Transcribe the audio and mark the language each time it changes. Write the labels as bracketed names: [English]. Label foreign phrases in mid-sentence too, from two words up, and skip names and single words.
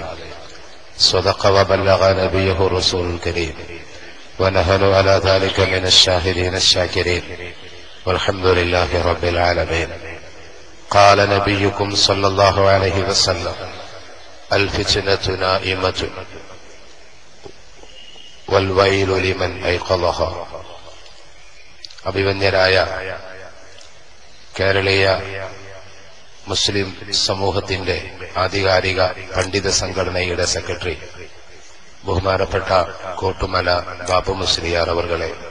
[Arabic] صدق وبلغ نبيه الرسول الكريم ونحن على ذلك من الشاهدين الشاكرين والحمد لله رب العالمين. قال نبيكم صلى الله عليه وسلم الفتنة نائمة والويل لمن أيقظها. [Malayalam] അഭിവന്യരായ കേരളീയ മുസ്ലിം സമൂഹത്തിന്റെ ആധികാരിക പണ്ഡിത സംഘടനയുടെ സെക്രട്ടറി ബഹുമാനപ്പെട്ട കോട്ടുമല ബാബു മുസ്ലിയാർ അവർകളെ,